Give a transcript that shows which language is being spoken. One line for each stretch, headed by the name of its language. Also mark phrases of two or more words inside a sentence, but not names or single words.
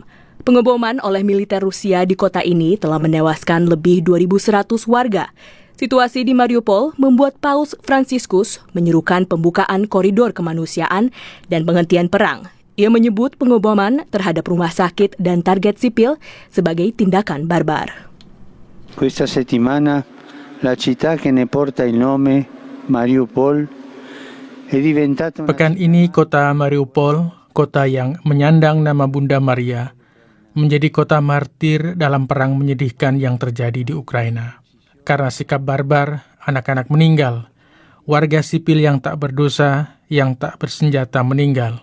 Indonesian: Pengeboman oleh militer Rusia di kota ini telah menewaskan lebih 2.100 warga. Situasi di Mariupol membuat Paus Fransiskus menyerukan pembukaan koridor kemanusiaan dan penghentian perang. Ia menyebut pengeboman terhadap rumah sakit dan target sipil sebagai tindakan barbar.
Italian: Questa settimana la città che ne porta il nome, Mariupol, è diventata
Indonesian: Pekan ini kota Mariupol, kota yang menyandang nama Bunda Maria, menjadi kota martir dalam perang menyedihkan yang terjadi di Ukraina. Karena sikap barbar, anak-anak meninggal, warga sipil yang tak berdosa, yang tak bersenjata meninggal.